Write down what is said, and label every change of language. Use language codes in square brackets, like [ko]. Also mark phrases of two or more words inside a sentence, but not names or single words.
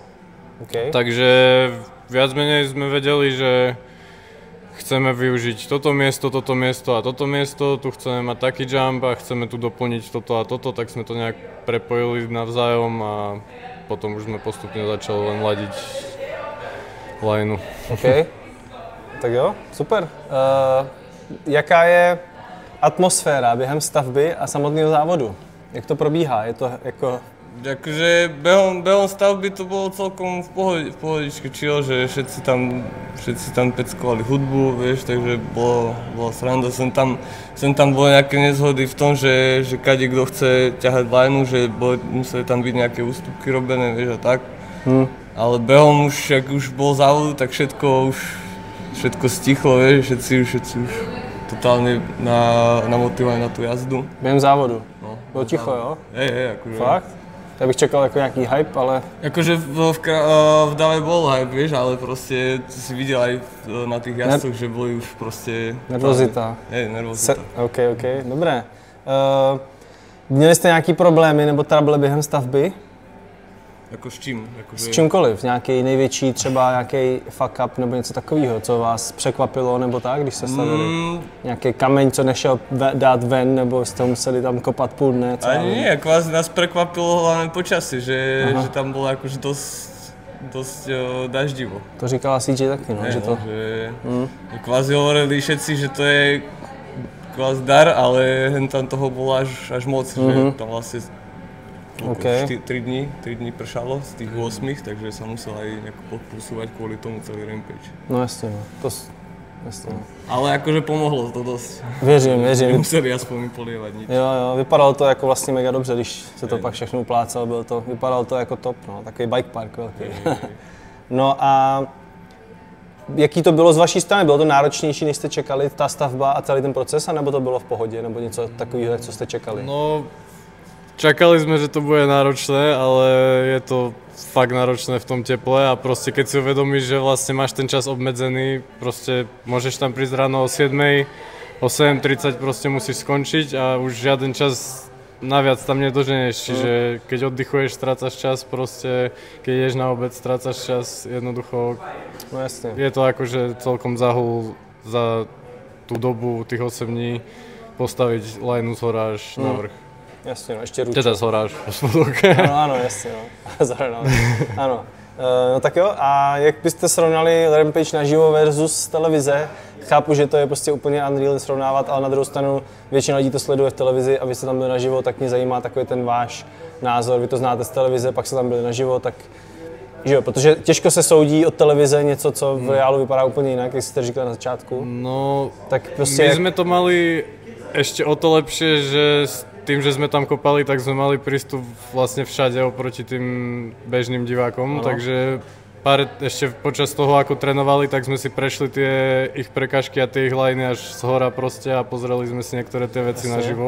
[sk] Takže viac menej sme vedeli, že chceme využiť toto miesto a toto miesto, tu chceme mať taký jump a chceme tu doplniť toto a toto, tak sme to nejak prepojili navzájom a potom už sme postupne začali len ladiť lineu. [cs] OK, tak jo, super. Jaká je atmosféra během stavby a samotného závodu? Jak to probíhá? Je to jako... [sk] Akože behom stavby to bolo celkom v pohodičke chill, že všetci tam peckovali hudbu, vieš, takže bola sranda. Sem tam boli nejaké nezhody v tom, že kade kto chce ťahať lineu, že museli tam byť nejaké ústupky robené, vieš, a tak. Ale behom už, ak už bol závod, tak všetko stichlo, vieš, všetci už totálne namotivovali na tú jazdu. [cs] Během závodu? No. Bylo ticho, jo? [sk] Hej, akože. [cs] Fakt? Já bych čekal jako nějaký hype, ale... [sk] Jakože v Dave bol hype, vieš, ale prostě si viděl aj na tých jazdcoch, že boli už prostě... Nervozita. Nervozita. OK, dobré. [cs] Měli jste nějaký problémy nebo trable během stavby? Jako s čím? S čímkoliv, nějaký největší třeba nějaký [en] fuck up [cs] nebo něco takového, co vás překvapilo nebo tak, když se stavili? Nějaký kameň, co nešel dát ven, nebo jste museli tam kopat půl dne? [sk] Ani nie, kvází nás překvapilo hlavně počasí, že tam bylo jakože dost daždivo. [cs] To říkala CJ taky, no, že to... [sk] Že kvázi hovorili všetci, že to je kvázi dar, ale tam toho bylo až moc, že tam vlastně 3 dní pršalo z tých 8, takže sa musel aj nejako podplusovať kvôli tomu celý Rampage. No jasne, no. Jasne. Ale akože pomohlo to dosť. [cs] Věřím. [sk] Nemuseli aspoň polievať nič. [cs] Jo, vypadalo to jako vlastně mega dobře, když se to pak všechno uplácalo, vypadalo to jako top, no, takový bike park velký. No a jaký to bylo z vaší strany? Bylo to náročnější, než jste čekali, ta stavba a celý ten proces, anebo to bylo v pohodě, nebo něco takového, co jste čekali? [sk] No, čakali sme, že to bude náročné, ale je to fakt náročné v tom teple a proste keď si uvedomíš, že vlastne máš ten čas obmedzený, proste môžeš tam prísť ráno o 7, o 7:30 proste musíš skončiť a už žiaden čas naviac tam nedoženeš, čiže keď oddychuješ, strácaš čas, proste keď ideš na obed, strácaš čas, jednoducho. No jasne. Je to akože celkom zahul za tú dobu tých 8 dní postaviť lineu z hora až na vrch. [cs] Jasně, no, ještě ručo. [sk] Teda zhoráš po spodok. [cs] Ano, jasně, no. Ano. No tak jo, a jak byste srovnali Rampage naživo versus televize? Chápu, že to je prostě úplně unreal srovnávat, ale na druhou stranu většina lidí to sleduje v televizi a vy jste tam byli naživo, tak mě zajímá takový ten váš názor. Vy to znáte z televize, pak jste tam byli naživo, tak že jo, protože těžko se soudí od televize něco, co v reálu vypadá úplně jinak, jak jste říkali na začátku. [sk] No, tak prostě my sme to mali ešte o to lepšie, že tým, že sme tam kopali, tak sme mali prístup vlastne všade oproti tým bežným divákom, takže ešte počas toho, ako trénovali, tak sme si prešli tie ich prekážky a tie ich liney až z hora proste a pozreli sme si niektoré tie veci naživo.